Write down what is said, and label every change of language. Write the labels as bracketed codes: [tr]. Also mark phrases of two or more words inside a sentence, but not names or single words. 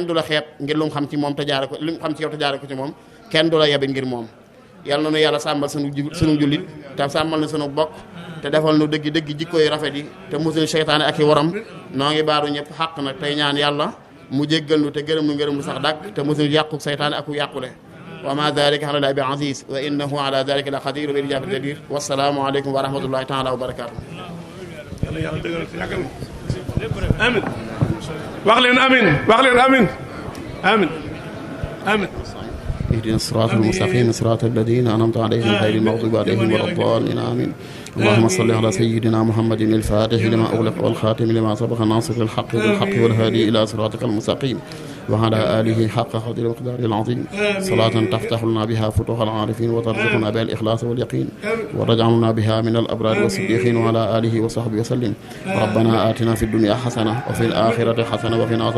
[wo] du la xeeb ngir lu mu xam ci moom te jaare ko lu mu xam ci yow te jaare ko ci moom kenn du la yebit ngir moom yàlla na nu yàlla sàmmal sunu jullit te sàmmal na sunu bokk te defal nu dëgg dëgg jikko yu rafet yi te musul seytaane ak i waram noo ngi baaru ñëpp xàq nag tey ñaan yàlla mu jéggal nu te gërëm nu ngërëm lu sax dàkk te musul yàqu seytaane ak yàqule [ar] وما ذلك على الله بعزيز وإنه على ذلك لقدير وبالإجابة جدير والسلام عليكم ورحمة الله تعالى وبركاته [wo] amin wax leen amin wax leen amin amin amin [ar] اهدنا الصراط المستقيم صراط الذين أنعمت عليهم غير المغضوب عليهم ولا الضالين آمين اللهم صل على سيدنا محمد الفاتح لما أغلق والخاتم لما سبق ناصر الحق بالحق والهادي إلى صراطك المستقيم وعلى آله حق قدر ومقداره العظيم صلاة تفتح لنا بها فتوح العارفين وترزقنا بها الإخلاص واليقين ورجعنا بها من الأبرار والصديقين وعلى آله وصحبه وسلم ربنا آتنا في الدنيا حسنة وفي الآخرة حسنة وقنا عذاب